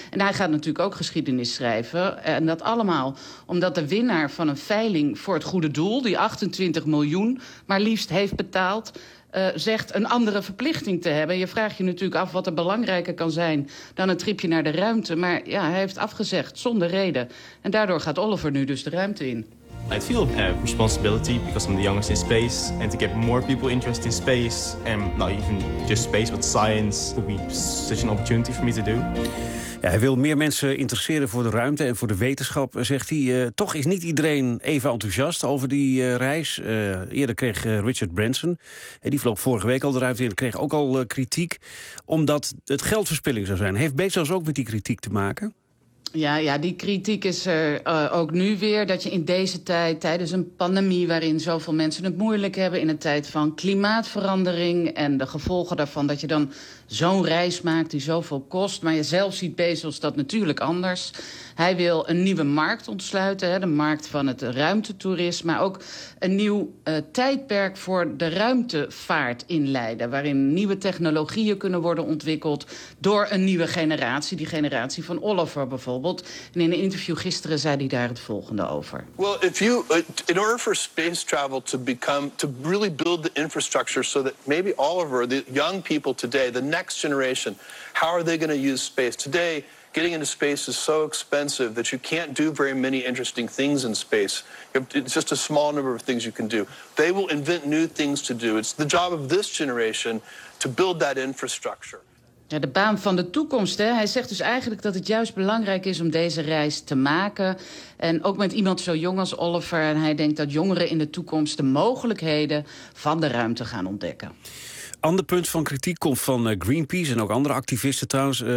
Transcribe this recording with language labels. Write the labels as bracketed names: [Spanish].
[Dutch] En hij gaat natuurlijk ook geschiedenis schrijven. En dat allemaal omdat de winnaar van een veiling voor het goede doel, die 28 miljoen maar liefst heeft betaald, zegt een andere verplichting te hebben. Je vraagt je natuurlijk af wat er belangrijker kan zijn dan een tripje naar de ruimte. Maar ja, hij heeft afgezegd, zonder reden. En daardoor gaat Oliver nu dus de ruimte in. [English] I feel a responsibility because I'm the youngest in space. And to get more people interested in space, and not even just space, but science, would be such an opportunity for me to do. [Dutch] Ja, hij wil meer mensen interesseren voor de ruimte en voor de wetenschap, zegt hij. Toch is niet iedereen even enthousiast over die reis. Eerder kreeg Richard Branson, die vloog vorige week al de ruimte in, kreeg ook al kritiek, omdat het geldverspilling zou zijn. Heeft Bezos ook met die kritiek te maken? Ja, die kritiek is er ook nu weer. Dat je in deze tijd, tijdens een pandemie waarin zoveel mensen het moeilijk hebben, in een tijd van klimaatverandering en de gevolgen daarvan, dat je dan zo'n reis maakt die zoveel kost. Maar je zelf ziet Bezos dat natuurlijk anders. Hij wil een nieuwe markt ontsluiten, de markt van het ruimtetoerisme, maar ook een nieuw tijdperk voor de ruimtevaart inleiden, waarin nieuwe technologieën kunnen worden ontwikkeld door een nieuwe generatie, die generatie van Oliver bijvoorbeeld. En in een interview gisteren zei hij daar het volgende over. [English] Well, if you, in order for space travel to become, to really build the infrastructure so that maybe Oliver, the young people today, the next generation, how are they going to use space today? Getting into space is so expensive that you can't do very many interesting things in space. It's just a small number of things you can do. They will invent new things to do. It's the job of this generation to build that infrastructure. [Dutch] Ja, de baan van de toekomst, hè. Hij zegt dus eigenlijk dat het juist belangrijk is om deze reis te maken. En ook met iemand zo jong als Oliver. En hij denkt dat jongeren in de toekomst de mogelijkheden van de ruimte gaan ontdekken. Ander punt van kritiek komt van Greenpeace en ook andere activisten trouwens.